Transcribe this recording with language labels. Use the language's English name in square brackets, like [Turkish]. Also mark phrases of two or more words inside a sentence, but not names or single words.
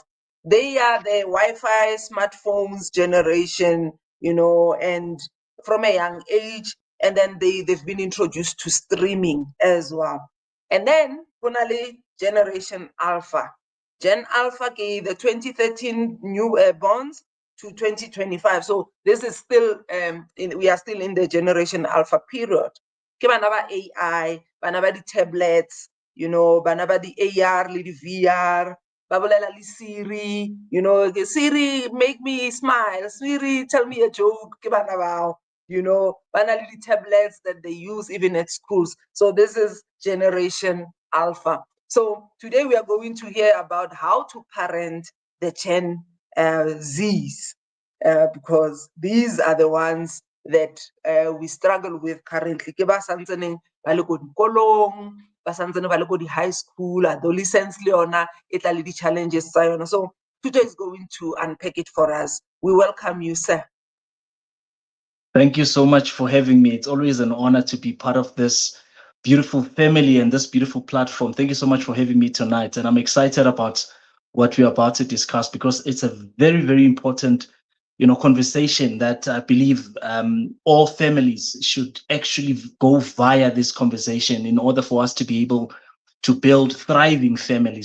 [English] They are the Wi-Fi smartphones generation, you know, and from a young age, and then they've been introduced to streaming as well. And then finally, Generation Alpha. Gen Alpha gave the 2013 new bonds to 2025. So this is still, we are still in the Generation Alpha period. [Southern Sotho] Ke bana ba AI, bana ba di tablets, [English] you know, [Southern Sotho] bana ba di AR, le di VR, ba bolela le Siri, [English] you know, Siri, make me smile, Siri, tell me a joke, [Southern Sotho] ke bana bao, [English] you know, [Southern Sotho] bana le di [English] tablets that they use even at schools. So this is Generation Alpha. So today we are going to hear about how to parent the Gen Zs, because these are the ones that we struggle with currently. [Southern Sotho] Ke ba santsaneng ba le ko dikolong, ba santsane ba le ko di- [English] high school, [Southern Sotho] adolescence le yona e tla le di-challenges tsa yona. [English] So Thuto is going to unpack it for us. We welcome you, sir. Thank you so much for having me. It's always an honor to be part of this beautiful family and this beautiful platform. Thank you so much for having me tonight. And I'm excited about what we're about to discuss, because it's a very, very important, you know, conversation that I believe all families should actually go via this conversation in order for us to be able to build thriving families.